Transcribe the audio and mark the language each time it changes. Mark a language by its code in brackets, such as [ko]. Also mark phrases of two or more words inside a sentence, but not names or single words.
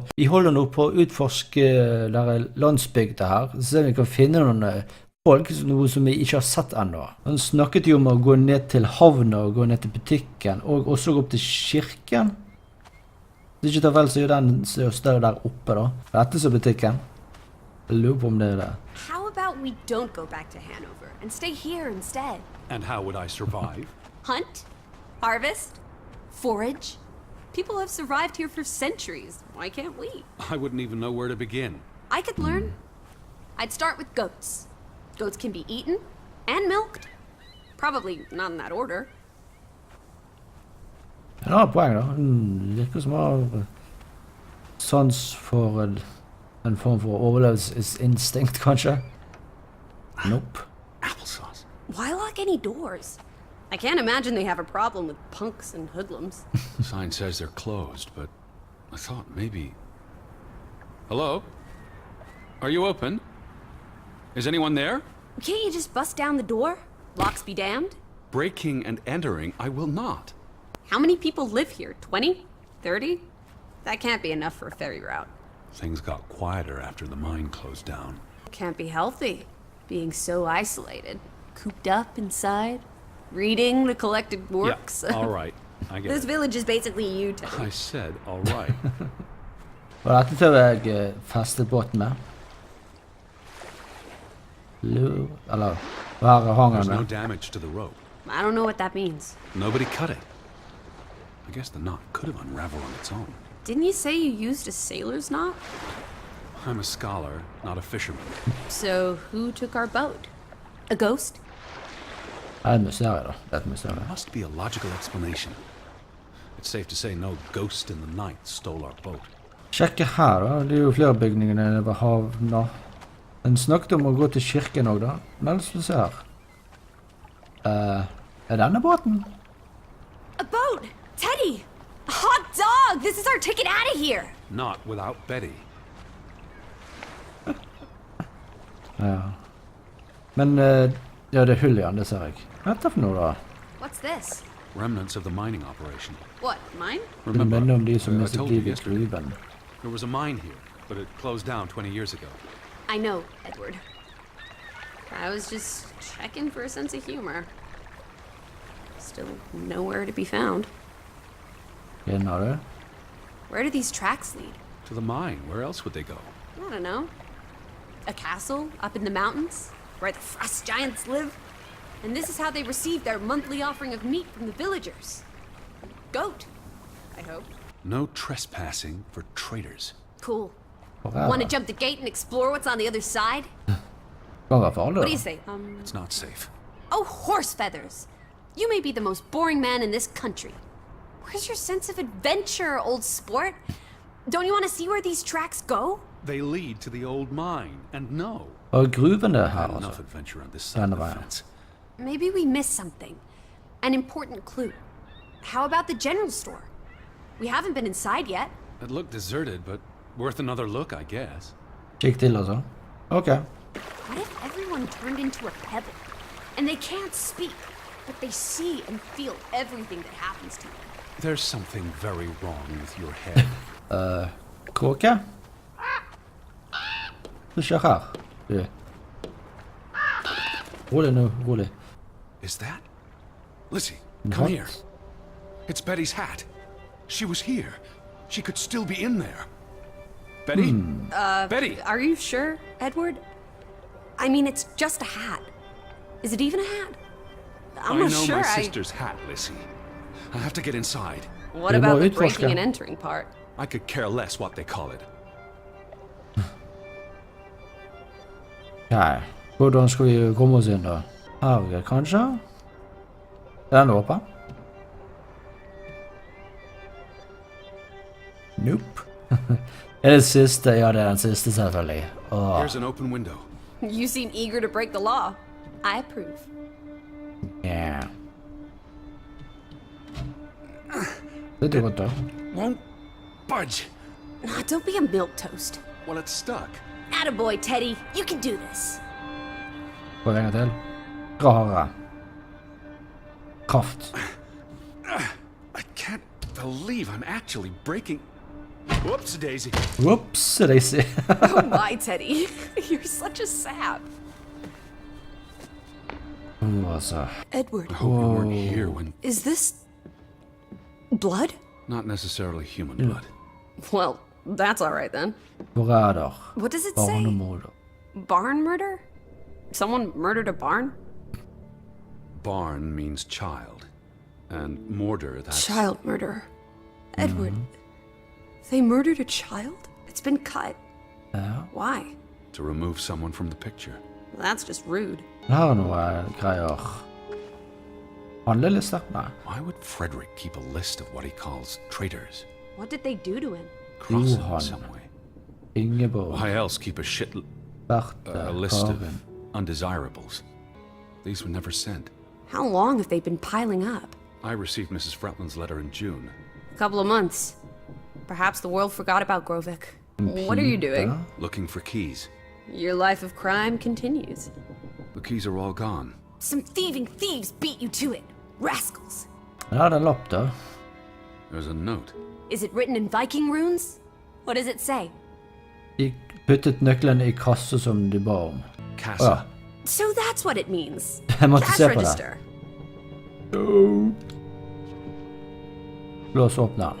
[no] Vi holder nå på å utforske denne landsbygda her, så ser vi kan finne noen folk, noe som vi ikke har sett ennå. Han snakket jo om å gå ned til havna og gå ned til butikken, og også gå opp til kirken. Hvis ikke tar vel så er den større der oppe da. Dette er butikken. Jeg lurer på om det er det. [en] How about we don't go back to Hanover and stay here instead? And how would I survive? Hunt? Harvest? Forage? People have survived here for centuries. Why can't we? I wouldn't even know where to begin. I could learn. I'd start with goats. Goats can be eaten and milked. Probably not in that order. [no] Ja, poeng da. Virker som har sans for en form for overlevelsesinstinkt, kanskje? [en] Nope. Applesauce. Why lock any doors? I can't imagine they have a problem with punks and hoodlums. The sign says they're closed, but I thought maybe... Hello? Are you open? Is anyone there? Can't you just bust down the door? Locks be damned. Breaking and entering, I will not. How many people live here? 20? 30? That can't be enough for a ferry route. Things got quieter after the mine closed down. Can't be healthy, being so isolated, cooped up inside, reading the collected works. Yeah, all right. I get This it. village is basically you, Teddy. I said all right. [no] Og dette tør jeg feste båten med. Eller, her hanger [en] There's [no] den [en] no [no] med. [en] damage to the rope. I don't know what that means. Nobody cut it. I guess the knot could have unraveled on its own. Didn't you say you used a sailor's knot? I'm a scholar, not a fisherman. So who took our boat? A ghost? [no] Det er et mysterium da. Det er et mysterium. [en] There must be a logical explanation. It's safe to say no ghost in the night stole our boat. [no] Sjekke her da. Det er jo flere bygninger nede ved havna. Den snakket om å gå til kirken også da. Men så se her. Er denne båten? [en] A boat! Teddy! A hot dog! This is our ticket out of here! Not without Betty. [no] Ja. Men, ja, det er hull igjen, det ser jeg. Hva er dette for noe da? [en] What's this? Remnants of the mining operation. What, mine? [no] Det minner om de som [en] I [no] mistet [en] told you [no] livet i [en] yesterday. [no] gruven. [en] There was a mine here, but it closed down 20 years ago. I know, Edward. I was just checking for a sense of humor. Still nowhere to be found. [no] Kjenner du? [en] Where do these tracks lead? To the mine. Where else would they go? I don't know. A castle up in the mountains where the frost giants live? And this is how they receive their monthly offering of meat from the villagers. Goat, I hope. No trespassing for traitors. Cool. Wow. Want to jump the gate and explore what's on the other side? [no] Kan være farlig [en] What do [no] da. [en] you say? It's not safe. Oh, horse feathers! You may be the most boring man in this country. Where's your sense of adventure, old sport? Don't you want to see where these tracks go? They lead to the old mine, and no. [no] Og gruven er [en] I've [no] her [en] had enough [no] altså. [en] adventure on this side of the [no] Denne veien. [en] fence. Maybe we missed something. An important clue. How about the general store? We haven't been inside yet. It looked deserted, but worth another look, I guess. [no] Kikk til altså. [en] Ok. What if everyone turned into a pebble? And they can't speak, but they see and feel everything that happens to them. There's something very wrong with your head. [no] Kråke? Hva skjer her? Du. Rolig nå, rolig. [en] Is that? Lizzie, come What? here. It's Betty's hat. She was here. She could still be in there. Betty? Betty! Are you sure, Edward? I mean, it's just a hat. Is it even a hat? I'm I not know sure. my sister's hat, Lizzie. I have to get inside. What You about know the it, breaking Oscar. and entering part? I could care less what they call it. [no] Nei. Hvordan skal vi komme oss inn da? Her, kanskje? Er den åpen? [en] Nope. [no] Er det siste? Ja, det er den siste selvfølgelig. Åh, [en] Here's an open window. You seem eager to break the law. I approve. [no] ja. Det er godt da. [en] Won't budge. Don't be a milquetoast. Well, it's stuck. Attaboy, Teddy. You can do this. [no] Prøv en gang til. Rare. Kraft. [en] I can't believe I'm actually breaking... Whoops, Daisy. Whoops, Daisy. Oh my, Teddy. You're such a sap. [no] Altså. [en] Edward, I hope you weren't here when... is this... blood? Not necessarily human blood. Well, that's alright then. [no] Forræder. [en] What does it say? [no] Barnemorder. [en] Barn murder? Someone murdered a barn? Barn means child. And mortar, that's... Child murder. Edward, they murdered a child? It's been cut. [no] Ja. [en] Why? To remove someone from the picture. That's just rude. [no] Her er noe greier. Annerledes, nei. [en] Why would Frederick keep a list of what he calls traitors? What did they do to him? Cross him in Johan. some way. Ingeborg. Why else keep a Berthe. list of Karin. undesirables? These were never sent. How long have they been piling up? I received Mrs. Fretland's letter in June. A couple of months. Perhaps the world forgot about Grovik. What are you doing? [no] Bygda. [en] Looking for keys. Your life of crime continues. The keys are all gone. Some thieving thieves beat you to it. Rascals. [no] Ja, det er en lapp da. [en] There's a note. Is it written in Viking runes? What does it say? [no] De puttet nøklene i kasse som de ba om. Casa. Ja. [en] So that's what it means. [no] Jeg måtte [en] Cash [no] se på det. [en] register. [no] Lås åpne den.